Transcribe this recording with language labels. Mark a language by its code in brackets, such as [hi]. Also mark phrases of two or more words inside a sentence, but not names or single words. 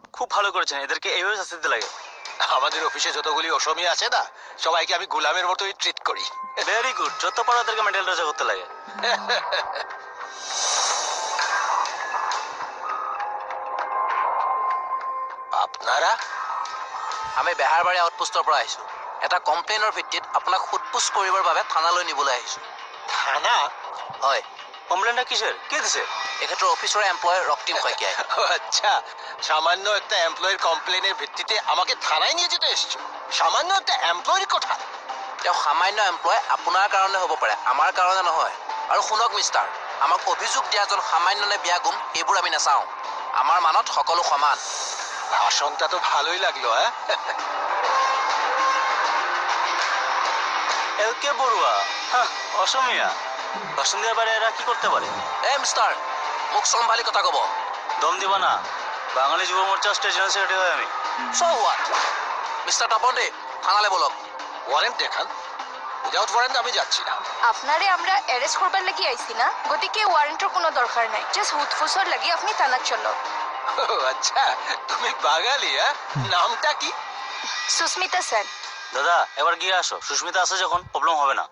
[bn] ভালো করেছেন, এদেরকে এইভাবে শাস্তি দিতে লাগে। আমাদের অফিসে যতগুলি অসমী আছে না, সবাইকে আমি গোলামের মতোই ট্রিট করি। [en] very good, [bn] যত পারো ওদেরকে [en] mental torture [bn] করতে লাগে। আপনারা? [as] আমি বেহাৰবাৰী আউটপোষ্টৰ পৰা আহিছোঁ। এটা কমপ্লেইনৰ ভিত্তিত আপোনাক সোধপোছ কৰিবৰ বাবে থানালৈ নিবলৈ আহিছোঁ। [bn] থানা? [as] হয়। [bn] কমপ্লেনটা কিসের? কে দিছে? [as] এখেতৰ অফিচৰ এমপ্লয় ৰক্তিম শইকীয়াই। [bn] আচ্ছা, সামান্য একটা এমপ্লয়ের কমপ্লেনের ভিত্তিতে আমাকে থানায় নিয়ে যেতে এসছো? সামান্য একটা এমপ্লয়ের কথা? [as] তেওঁ সামান্য এমপ্লয় আপোনাৰ কাৰণে হ'ব পাৰে, আমাৰ কাৰণে নহয়। আৰু শুনক মিষ্টাৰ, আমাক অভিযোগ দিয়া এজন সামান্য নে বেয়া গুণ এইবোৰ আমি নাচাওঁ। আমাৰ মানত সকলো সমান। [bn] ভাষণটা তো ভালোই লাগলো, হ্যাঁ? এলকে বড়ুয়া, অসমীয়া। অসমীয়া বারে এরা কি করতে পারে? [as] মিষ্টাৰ, মোক চম্ভালি কথা ক'ব। [bn] দম দিবা না, বাঙালি যুব মোর্চার স্টেট জেনারেল সেক্রেটারি হয় আমি। [en] so what? [as] মিষ্টাৰ তপন দে, থানালৈ বলক। [bn] ওয়ারেন্ট দেখান। [en] without warrant [bn] আমি যাচ্ছি না। আপনারে আমরা অ্যারেস্ট করবার লাগি আইছি না, গতিকে ওয়ারেন্টের কোনো দরকার নাই। জাস্ট হুদফুসর লাগি আপনি থানাত চলো। আচ্ছা, তুমি বাঙালি, হ্যাঁ? নামটা কি? সুস্মিতা সেন। দাদা এবার গিয়ে আসো, সুস্মিতা আছে যখন প্রবলেম হবে না।